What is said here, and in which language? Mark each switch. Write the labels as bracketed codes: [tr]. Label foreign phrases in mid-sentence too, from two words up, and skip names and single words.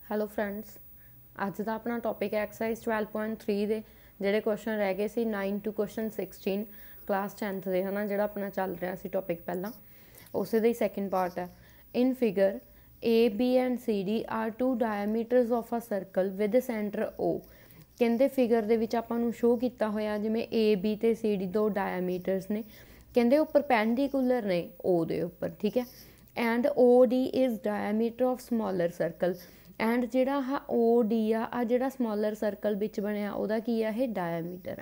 [en] hello friends, [pa] ਅੱਜ ਦਾ ਆਪਣਾ ਟੌਪਿਕ ਹੈ ਐਕਸਰਸਾਈਜ਼ 12.3 ਦੇ ਜਿਹੜੇ ਕੁਐਸਚਨ ਰਹਿ ਗਏ ਸੀ 9 [en] to question [pa] 16 ਕਲਾਸ 10th ਦੇ, ਹੈ ਨਾ, ਜਿਹੜਾ ਆਪਣਾ ਚੱਲ ਰਿਹਾ ਸੀ ਟੌਪਿਕ ਪਹਿਲਾਂ, ਉਸੇ ਦਾ ਹੀ [en] second part [pa] ਹੈ। [en] in figure A, B and C, D are two diameters of a circle with center O। [pa] ਕਹਿੰਦੇ ਫਿਗਰ ਦੇ ਵਿੱਚ ਆਪਾਂ ਨੂੰ ਸ਼ੋਅ ਕੀਤਾ ਹੋਇਆ ਜਿਵੇਂ A, B ਅਤੇ C, D ਦੋ ਡਾਇਆਮੀਟਰਸ ਨੇ, ਕਹਿੰਦੇ ਉਹ ਪਰਪੈਂਡੀਕੂਲਰ ਨੇ O ਦੇ ਉੱਪਰ, ਠੀਕ ਹੈ। [en] and OD is diameter of smaller circle. [pa] ਐਂਡ ਜਿਹੜਾ ਆਹ OD ਆ ਜਿਹੜਾ [en] smaller circle [pa] ਵਿੱਚ ਬਣਿਆ ਉਹਦਾ ਕੀ ਆ, ਇਹ ਡਾਇਆਮੀਟਰ ਆ।